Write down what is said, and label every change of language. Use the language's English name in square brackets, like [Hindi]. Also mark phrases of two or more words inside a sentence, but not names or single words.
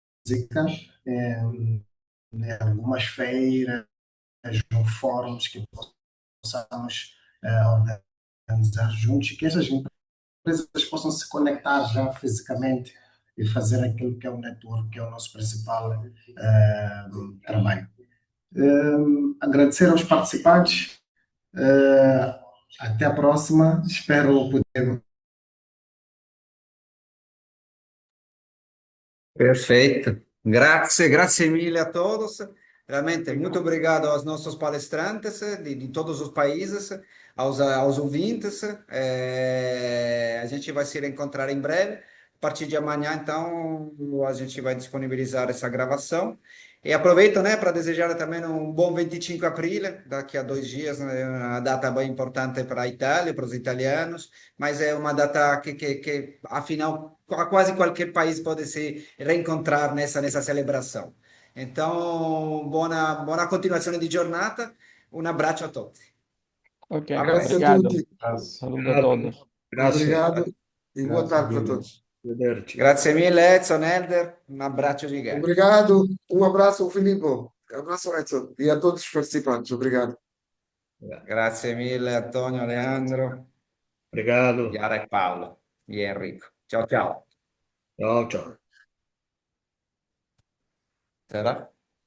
[Portuguese] em, em algumas feiras, ou fóruns que possamos organizar juntos, que essas empresas possam se conectar já fisicamente e fazer aquilo que é o network, que é o nosso principal trabalho. Agradecer aos participantes. Até a próxima. Espero poder. Perfeito. [Italian] Grazie mille [Portuguese] a todos. Realmente, muito obrigado aos nossos palestrantes de todos os países, aos ouvintes. A gente vai se reencontrar em breve. A partir de amanhã, então, a gente vai disponibilizar essa gravação. E aproveito, né, para desejar também um bom 25 de abril, daqui a 2 dias, né, uma data bem importante para a Itália, para os italianos, mas é uma data que afinal, quase qualquer país pode se reencontrar nessa celebração. Então, [Italian] buona continuazione di giornata, un abbraccio a tutti. Ok, A Grazie a presto. [Portuguese] obrigado. [Italian] tutti. [Spanish] Saludo a todos. [Italian] Grazie. [Portuguese] Obrigado e boa [Italian] Grazie [Portuguese] tarde para [Italian] mille. [Portuguese] todos. [Italian] Arrivederci. Grazie mille Edson, Elder, un abbraccio gigante. [Portuguese] Obrigado. Um abraço, Filipe. Um abraço, Edson. E a todos os participantes. Obrigado. [Italian] Grazie mille Antonio, Leandro, [Portuguese] Obrigado. [Italian] Chiara e Paolo e Enrico. Ciao ciao. Ciao, ciao. Sarà?